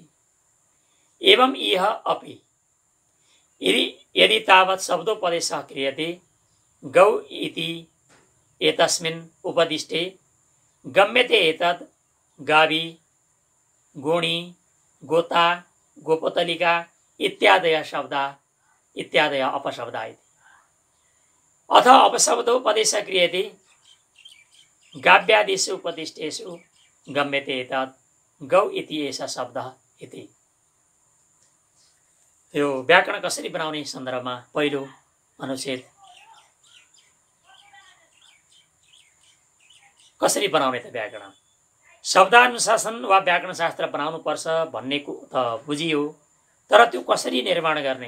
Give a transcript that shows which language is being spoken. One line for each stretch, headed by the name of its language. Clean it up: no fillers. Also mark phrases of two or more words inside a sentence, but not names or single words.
Sanskrit: एवं इह अपि यदि तावत् शब्दोपदेशः क्रियते गौ इति एतस्मिन् उपदिष्टे गम्यते एतद् गावी गोणी गोता गोपतलिका इत्यादयः शब्दा इत्यादयः अपशब्दा इति। अथ अपशब्दोपदेशः क्रियते गाव्यादिषु उपदिष्टेषु गम्यते एतद् गौ इति एषः शब्दः इति।
Nepali: यो व्याकरण कसरी बनाउने सन्दर्भमा पहिलो अनुच्छेद कसरी बनाउने त व्याकरण, शब्दानुशासन वा व्याकरण शास्त्र बनाउनु पर्छ भन्ने त बुझियो, तर त्यो कसरी निर्माण गर्ने?